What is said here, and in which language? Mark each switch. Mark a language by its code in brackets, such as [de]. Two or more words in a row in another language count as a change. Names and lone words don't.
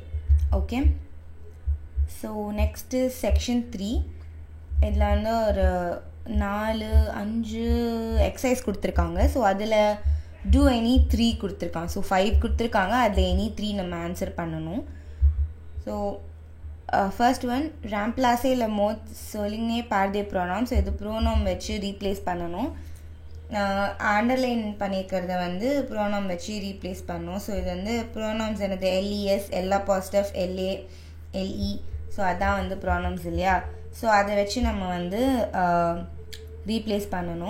[en] okay, so next section 3. [ta] இதில் வந்து ஒரு 4-5 எக்ஸசைஸ் கொடுத்துருக்காங்க. ஸோ அதில் [en] do any 3 [ta] கொடுத்துருக்காங்க. ஸோ 5 கொடுத்துருக்காங்க, அதில் எனி 3 நம்ம ஆன்சர் பண்ணணும். [en] so first one, [fr] remplacer le mot souligné par des pronoms. [ta] ஸோ இது ப்ரோனம் வச்சு ரீப்ளேஸ் பண்ணணும். அண்டர்லைன் பண்ணியிருக்கிறத வந்து ப்ரோனம் வச்சு ரீப்ளேஸ் பண்ணணும். ஸோ இது வந்து ப்ரோனம்ஸ் என்னது? [fr] LES, L apostrophe, LA, LE. [ta] ஸோ அதான் வந்து ப்ரோனம்ஸ் இல்லையா? ஸோ அதை வச்சு நம்ம வந்து ரீப்ளேஸ் பண்ணணும்.